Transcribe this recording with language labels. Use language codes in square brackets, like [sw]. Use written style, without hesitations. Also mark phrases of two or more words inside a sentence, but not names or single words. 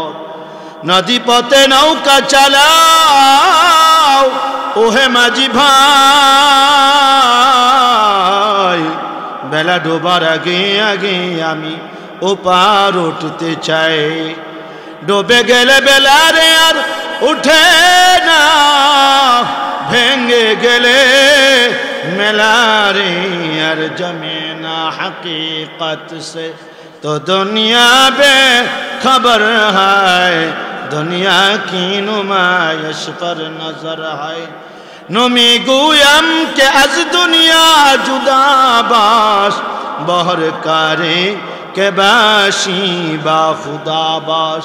[bn] নদী পথে নৌকা চালাও ওহে মাঝি ভাই, বেলা ডোবার আগে আগে আমি ওপার উঠতে চাই। ডুবে গেলে বেলা রে আর উঠে না, ভেঙে গেলে মেলা রে আর জমে না। [ur] حقیقت سے تو دنیا بے خبر ہے، دنیا کی نمائش پر نظر ہے. [fa] نمی‌گویم که از دنیا جدا باش، به هر کاری که باشی با خدا باش.